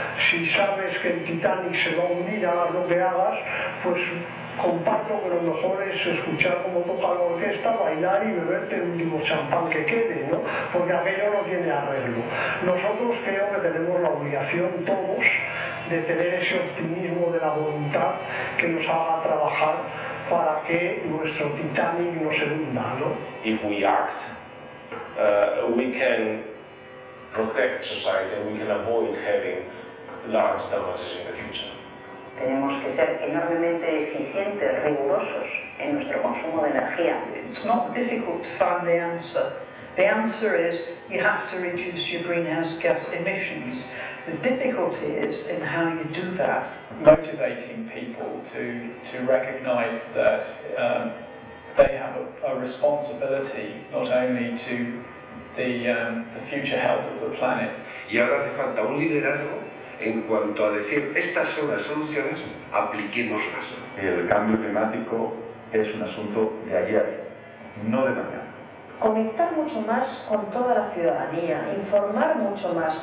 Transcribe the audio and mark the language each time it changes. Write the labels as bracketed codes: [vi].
[es] Si sabes que el Titanic se va a hundir, hagas lo que hagas, pues comparto que lo mejor es escuchar cómo toca la orquesta, bailar y beberte el último champán que quede, ¿no? Porque aquello no tiene arreglo. Nosotros creo que tenemos la obligación todos de tener ese optimismo de la voluntad que nos haga trabajar para que nuestro Titanic no se hunda, ¿no? [en] If we act, we can protect society and we can avoid having large damages in the future. [es] Tenemos que ser enormemente eficientes, rigurosos en nuestro consumo de energía. [en] It's not difficult to find the answer. The answer is you have to reduce your greenhouse gas emissions. The difficulty is in how you do that. Motivating people to recognize that they have a responsibility not only to the future health of the planet. [es] Y ahora hace falta un liderazgo en cuanto a decir estas son las soluciones, apliquémoslas. El cambio climático es un asunto de ayer, no de mañana. Conectar mucho más con toda la ciudadanía, informar mucho más.